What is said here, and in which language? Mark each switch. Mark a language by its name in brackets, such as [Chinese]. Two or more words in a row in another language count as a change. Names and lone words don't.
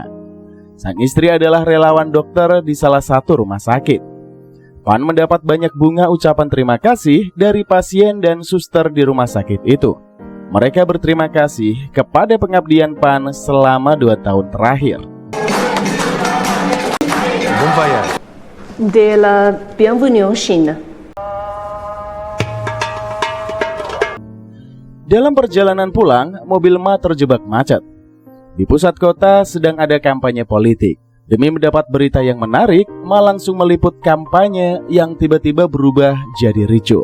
[Indonesian] Sang istri adalah relawan dokter di salah satu rumah sakit. Pan mendapat banyak bunga ucapan terima kasih dari pasien dan suster di rumah sakit itu. Mereka berterima kasih kepada pengabdian Pan selama 2 tahun terakhir. [French] De la bienvenue en Chine. [Indonesian] Dalam perjalanan pulang, mobil Ma terjebak macet. Di pusat kota sedang ada kampanye politik. Demi mendapat berita yang menarik, Ma langsung meliput kampanye yang tiba-tiba berubah jadi ricuh.